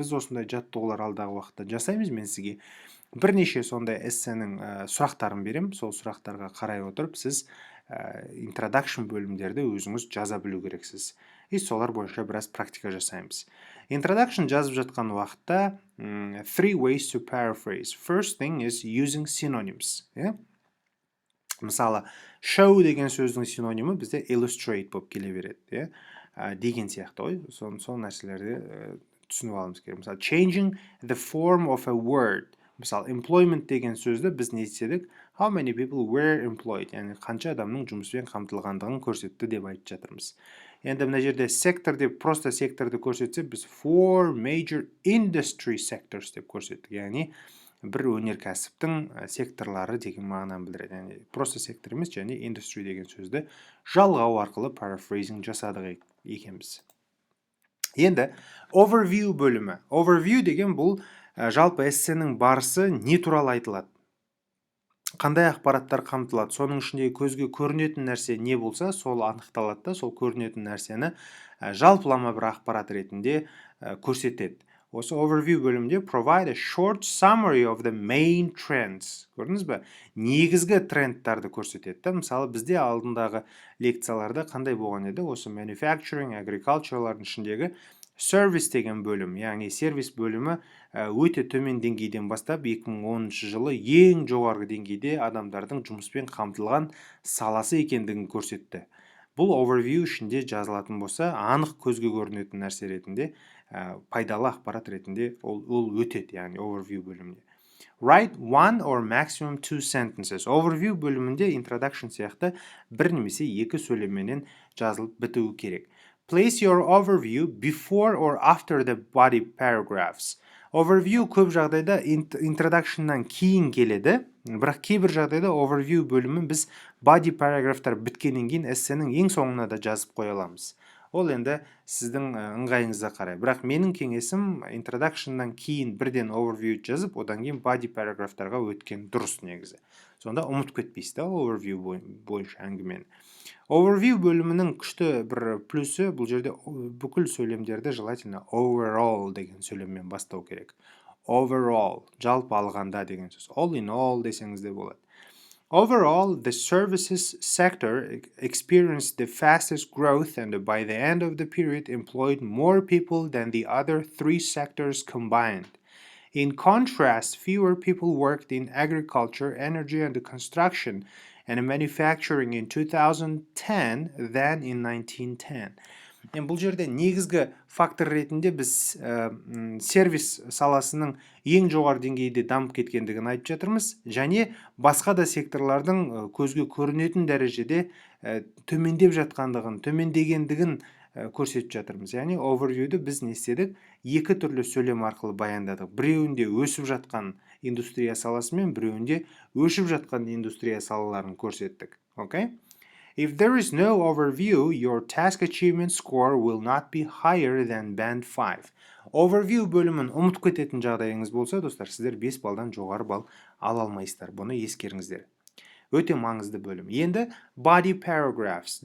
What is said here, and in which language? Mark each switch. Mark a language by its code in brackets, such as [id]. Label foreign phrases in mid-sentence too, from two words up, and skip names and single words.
[kk] Біз осындай жаттығулар алдағы уақытта жасаймыз. Мен сізге бірнеше сондай эссенің сұрақтарын берем. Сол сұрақтарға қарай отырып, сіз introduction бөлімдерді өзіңіз жаза білу керексіз. Солар бойынша біраз практика жасаймыз. [en] Introduction [kk] жазып жатқан уақытта [en] three ways to paraphrase. First thing is using synonyms. [kk] Мысалы, show деген сөздің синонимі бізде illustrate болып келе береді. Деген сияқты ғой. Сол нәрселерді түсініп аламыз керек. Мысалы, [en] changing the form of a word. [kk] Мысалы, employment деген сөзді біз не етседік? [en] How many people were employed? [kk] Яғни қанша адамның жұмыспен қамтылғандығын көрсетті деп айтып жатырмыз. Енді мына жерде сектор деп просто секторды көрсетсе, біз [en] four major industry sectors [kk] деп көрсеттік. Яғни бір өнеркәсіптің секторлары деген мағынаны білдіреді. Яғни просто сектор емес, және industry деген сөзді жалғау арқылы paraphrasing жасадық екенбіз. Енді overview бөлімі. Overview деген бұл жалпы эссенің барысы не туралы айтылады? Қандай ақпараттар қамтылады? Соның ішінде көзге көрінетін нәрсе не болса, сол анықталады да, сол көрінетін нәрсені жалпылама бір ақпарат ретінде көрсетеді. Осы overview бөлімінде [en] provide a short summary of the main trends. [kk] Көрдіңіз бе? Негізгі трендтарды көрсетеді. Мысалы, бізде алдындағы лекцияларда қандай болған еді? Осы manufacturing, agriculture'лардың ішіндегі service деген бөлім, яғни сервис бөлімі өте төмен деңгейден бастап 2010 жылы ең жоғарғы деңгейде адамдардың жұмыспен қамтылған саласы екендігін көрсетті. Бұл overview ішінде жазылатын болса, анық көзге көрінетін нәрсе ретінде, пайдалы ақпарат ретінде ол өтеді, яғни overview бөлімінде. [en] Write one or maximum two sentences. [kk] Overview бөлімінде introduction сияқты бір немесе екі сөйлеммен жазылып бітуі керек. [en] Place your overview before or after the body paragraphs. [kk] Overview көп жағдайда introduction'нан кейін келеді, бірақ кейбір жағдайда overview бөлімін біз [en] body paragraph'тар [kk] біткеннен кейін эссенің ең соңына да жазып қоя аламыз. Ол енді сіздің ыңғайыңызға қарай. Бірақ менің кеңесім introduction'нан кейін бірден overview жазып, одан кейін [en] body paragraph'тарға [kk] өткен дұрыс негізі. Сонда ұмытып кетпейсіз да overview бойынша әңгімені. Overview бөлімінің күшті бір плюсы, бұл жерде бүкіл сөйлемдерді желательно overall деген сөйлеммен бастау керек. Overall, жалпы алғанда деген сөз. [en] All in all [kk] десеңіз де болады. [en] Overall, the services sector experienced the fastest growth and by the end of the period employed more people than the other three sectors combined. In contrast, fewer people worked in agriculture, energy and construction and manufacturing in 2010 than in 1910. [kk] Бұл жерде негізгі фактор ретінде біз сервис саласының ең жоғары деңгейде дамып кеткендігін айтып жатырмыз, және басқа да секторлардың көзге көрінетін дәрежеде төмендеп жатқандығын, төмендегендігін көрсетіп жатырмыз. Яғни overview'ді біз не істедік? Екі түрлі сөйлем арқылы баяндадық. Біреуінде өсіп жатқан индустрия саласы мен біреуінде өшіп жатқан индустрия салаларын көрсеттік. [en] Okay? If there is no overview, your task achievement score will not be higher than band 5. [kk] Overview бөлімін ұмытып кететін жағдайыңыз болса, достар, сіздер 5 балдан жоғары балл ала алмайсыздар. Бұны ескеріңіздер. Өте маңызды бөлім. Енді [en] body paragraphs.